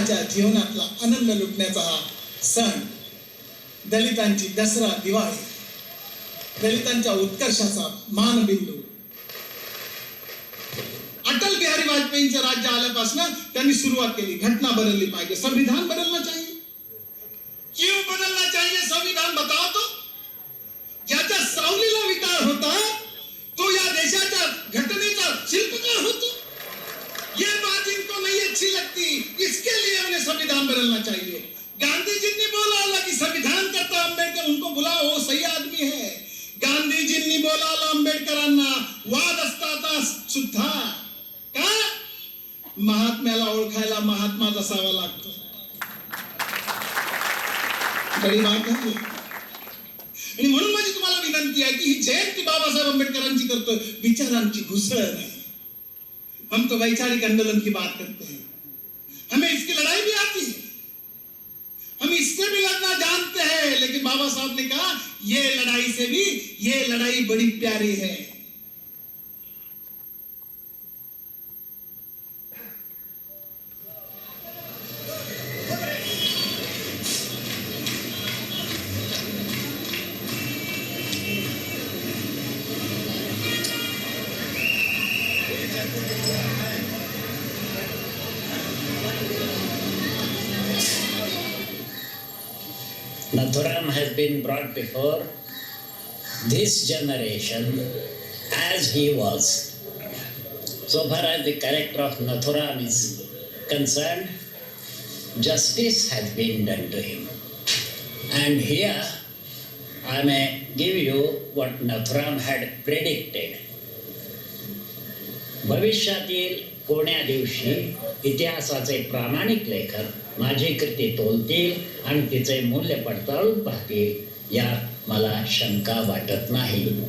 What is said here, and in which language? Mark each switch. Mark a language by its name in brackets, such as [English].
[Marathi] प्रत्येकाच्या जीवनातला आनंद लुटण्याचा हा सण, दलितांची दसरा दिवाळी, दलितांच्या उत्कर्षाचा मानबिंदू. अटल बिहारी वाजपेयींचं राज्य आल्यापासून त्यांनी सुरुवात केली. घटना बदलली पाहिजे, [Hindi] संविधान बदलना चाहिए. क्यों बदलना चाहिए संविधान, बताओ तो. [Marathi] ज्याच्या सावलीला विकार होता तो या देशाच्या घटनेचा शिल्पकार होतो. [Hindi] ये बात इनको नहीं अच्छी लगती, इसके लिए उन्हें संविधान बदलना चाहिए. गांधीजींनी बोला कि संविधान करता आंबेडकर, उनको बुलाओ, वो सही आदमी है. [Marathi] गांधीजींनी बोलावलं आंबेडकरांना, वाद असता सुद्धा का महात्म्याला ओळखायला महात्माच असावा लागतो. खरी बात आहे. आणि म्हणून माझी तुम्हाला विनंती आहे की ही जयंती बाबासाहेब आंबेडकरांची करतोय, विचारांची घुसळ नाही. [Hindi] हम तो वैचारिक आंदोलन की बात करते हैं, हमें इसकी लड़ाई भी आती है, हम इससे भी लड़ना जानते हैं. लेकिन बाबा साहब ने कहा ये लड़ाई से भी ये लड़ाई बड़ी प्यारी है. [English] Nathuram has been brought before this generation as he was. So far as the character of Nathuram is concerned, justice has been done to him. And here I may give you what Nathuram had predicted. [Marathi] भविष्यातील कोण्या दिवशी इतिहासाचे प्रामाणिक लेखक माझी कृती तोलतील आणि तिचे मूल्य पडताळून पाहतील यात मला शंका वाटत नाही.